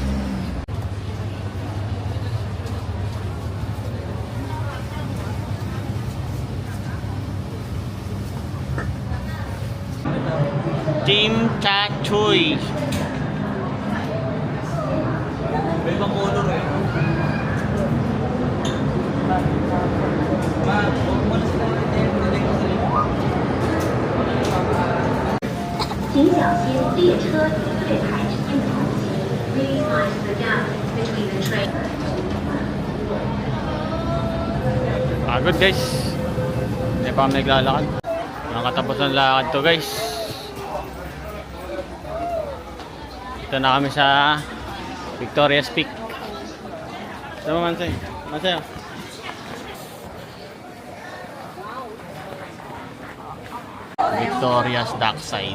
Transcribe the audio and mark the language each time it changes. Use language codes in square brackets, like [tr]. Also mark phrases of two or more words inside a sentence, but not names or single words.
[tl] Team Chachoy. May ibang color eh. Wala sila rin. [zh] 请小心列车月台运行。 [en] Please mind the gap between the train. [tl] Pagod guys. Hindi pa kami naglalakad. Nakatapos ng lakad to guys. Ito na kami sa Victoria's Peak. Ito mo Mansay. Mansay. Victoria's Dockside.